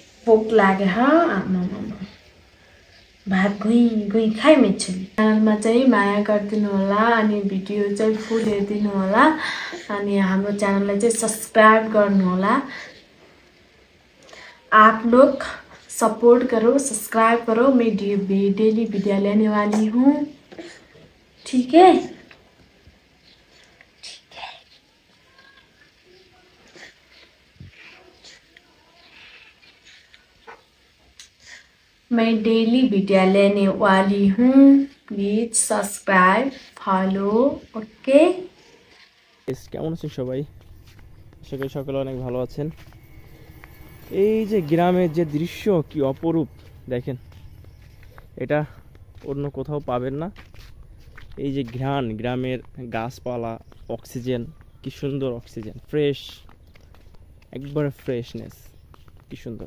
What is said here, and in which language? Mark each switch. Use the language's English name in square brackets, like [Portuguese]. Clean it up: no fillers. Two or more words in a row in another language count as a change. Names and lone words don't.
[Nepali] भोक लाग्यो भात घुई घुई खाइ मेच्छली च्यानलमा चाहिँ माया गरिदिनु होला अनि भिडियो चाहिँ फुल हेरिदिनु होला अनि हाम्रो च्यानललाई चाहिँ सब्सक्राइब गर्नु होला। [Hindi] आप लोग सपोर्ट करो, सब्सक्राइब करो। मैं डेली वीडियो लेने वाली हूँ, ठीक है? मैं डेली वीडियो लेने वाली हूँ, [English] please subscribe follow, [Hindi] ओके? [Bangla] কেমন আছেন সবাই? আশা করি সকলে অনেক ভালো আছেন। এই যে গ্রামের যে দৃশ্য কি অপরূপ দেখেন, এটা অন্য কোথাও পাবেন না। এই যে ঘ্রাণ, গ্রামের গাছপালা, অক্সিজেন, কি সুন্দর অক্সিজেন, ফ্রেশ, একবারে ফ্রেশনেস, কি সুন্দর।